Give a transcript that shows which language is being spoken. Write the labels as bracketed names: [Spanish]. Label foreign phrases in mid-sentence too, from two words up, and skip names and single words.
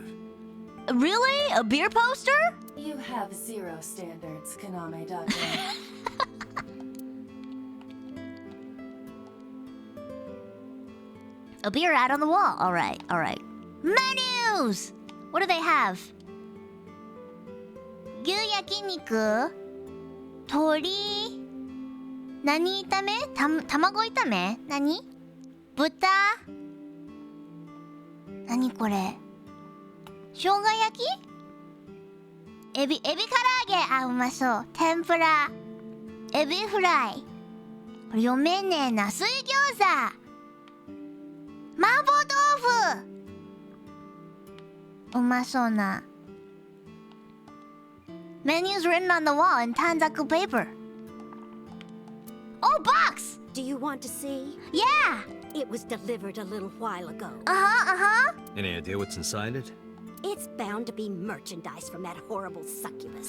[English] Really? A beer poster? You have zero standards, Kaname-Doctor. A beer ad on the wall. Alright, alright. Menus! What do they have? [Japanese] 牛焼肉、鶏、何炒め? 卵炒め？何？豚？何これ? 生姜焼き？海老唐揚げ。あ、うまそう。天ぷら. 海老フライ. これ読めねえな。水餃子。麻婆豆腐。うまそうな。 [English] Menus written on the wall in Tanzaku paper. Oh, box! Do you want to see? Yeah! It was delivered a little while ago. Uh-huh. Any idea what's inside it? It's bound to be merchandise from that horrible succubus.